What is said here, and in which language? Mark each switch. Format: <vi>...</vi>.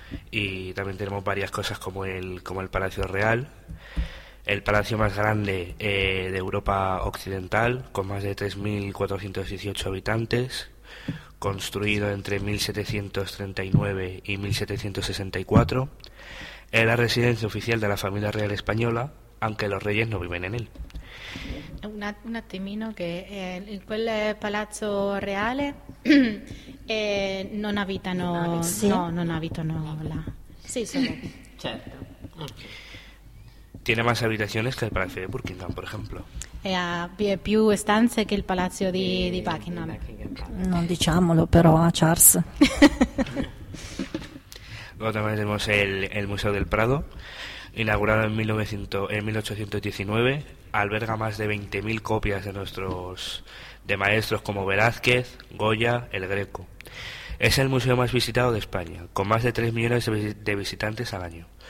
<es>Y también tenemos varias cosas como el Palacio Real, el palacio más grande de Europa Occidental, con más de 3.418 habitantes, construido entre 1739 y 1764. Es la residencia oficial de la familia real española, aunque los reyes no viven en él.</es> <it>Un attimino, che in quel palazzo reale non abitano, sì. No, non abitano là. Sì, solo. Certo.</it> <es>Tiene más habitaciones que el palacio de Buckingham, por ejemplo.</es> <it>Ha più stanze che il palazzo di Buckingham. Non diciamolo, però, a Charles.</it> <es>Luego también tenemos el Museo del Prado, inaugurado en 1819. Alberga más de 20.000 copias de maestros como Velázquez, Goya, El Greco. Es el museo más visitado de España, con más de 3 millones de visitantes al año.</es>